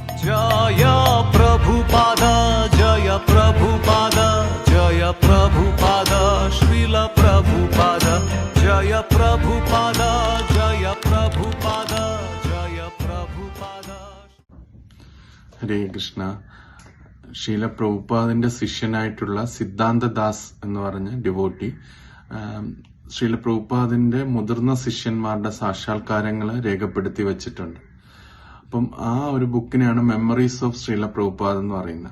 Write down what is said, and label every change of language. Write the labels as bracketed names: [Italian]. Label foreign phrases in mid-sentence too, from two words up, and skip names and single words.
[Hindi] जय प्रभुपाद जय प्रभुपाद जय प्रभुपाद श्रील प्रभुपाद जय प्रभुपाद जय प्रभुपाद जय प्रभुपाद. [Malayalam] ഹരേ കൃഷ്ണ. ശീല പ്രഭുപാദിന്റെ ശിഷ്യനായിട്ടുള്ള സിദ്ധാന്തദാസ് എന്ന് പറഞ്ഞ ഡിവോട്ടി ശ്രീല പ്രഭുപാദിന്റെ മുതിർന്ന ശിഷ്യന്മാരുടെ സാക്ഷാത്കാരങ്ങള് രേഖപ്പെടുത്തി വെച്ചിട്ടുണ്ട്. അപ്പം ആ ഒരു ബുക്കിനെയാണ് മെമ്മറീസ് ഓഫ് ശ്രീല പ്രഭുപാദ് എന്ന് പറയുന്നത്.